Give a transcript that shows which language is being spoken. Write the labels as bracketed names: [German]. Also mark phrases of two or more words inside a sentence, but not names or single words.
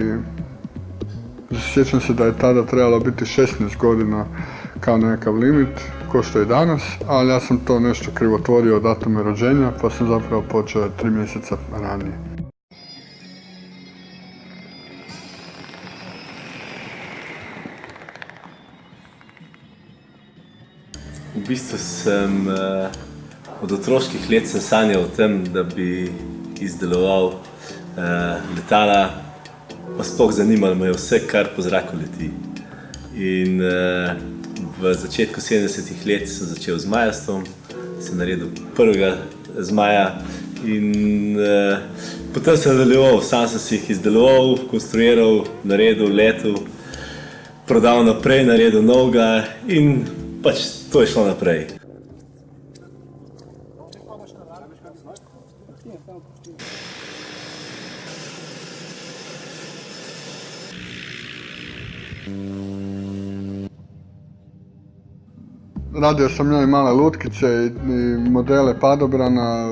[Croatian] sjećam se da je tada trebalo biti 16 godina kao nekakav limit, ko što je danas, ali ja sam to nešto krivotvorio od datume rođenja, pa sam zapravo počeo 3 mjeseca ranije. [Slovenian] V bistvu sem od otroških let sem sanjal o tem, da bi izdeloval letala, pa sploh zanimalo me je vse, kar po zraku leti. In v začetku 70-ih let sem začel z zmajastvom, sem naredil prvega zmaja in potem sem nadaljeval, sam sem si jih izdeloval, konstruiral, naredil, letel, prodal naprej, naredil novega in pač to je šlo naprej. [Croatian] Radio sam ja i male lutkice i modele padobrana